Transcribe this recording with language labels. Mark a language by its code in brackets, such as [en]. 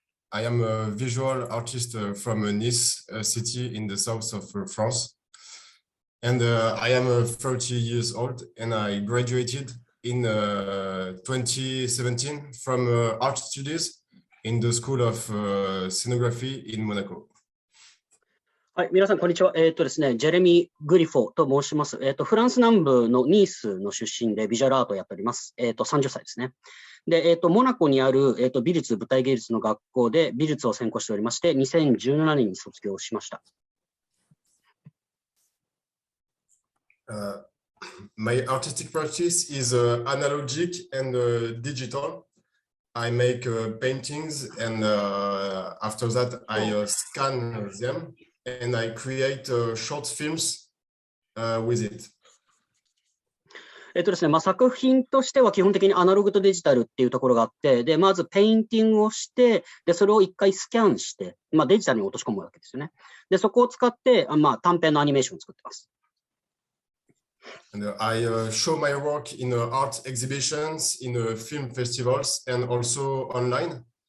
[en] I am a visual artist from Nice, a city in the south of France. And I am 30 years old and I graduated in 2017 from art studies in the School of Scenography in Monaco. [ja] はい、皆さん、こんにちは。ですね、ジェレミ・グリフォと申します。フランス南部のニースの出身でビジュアルアートをやっております。30歳ですね。で、モナコにある、美術、舞台芸術の学校で美術を専攻しておりまして、2017年に卒業しました。 [en] My artistic practice is analogic and digital. I make paintings and after that I scan them and I create short films with it. [ja] ですね、作品としては基本的にアナログとデジタルっていうところがあって、で、まずペインティングをして、で、それを一回スキャンして、デジタルに落とし込むわけですよね。で、そこを使って、短編のアニメーションを作ってます。 [en] And I show my work in art exhibitions, in film festivals, and also online.